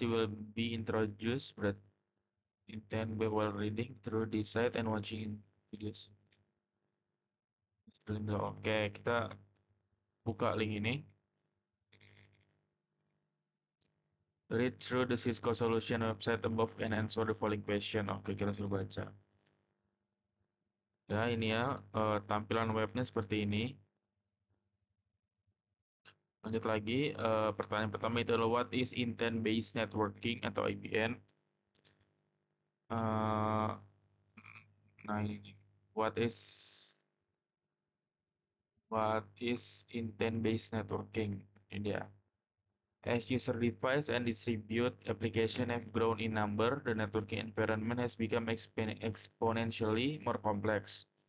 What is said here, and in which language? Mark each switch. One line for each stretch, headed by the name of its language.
English: You will be introduced berarti intent by while reading through this site and watching videos.
Indonesian: Oke, kita buka link ini.
English: Read through the Cisco solution website above and answer the following question.
Indonesian: Oke, kita suruh baca. Ya, ini ya, tampilan webnya seperti ini. Lanjut lagi, pertanyaan pertama itu adalah
English: what is intent-based networking
Indonesian: atau IBN? Eh, nah ini,
English: what is what is intent-based networking?
Indonesian: Ini dia.
English: As user device and distribute application have grown in number, the networking environment has become exponentially more complex.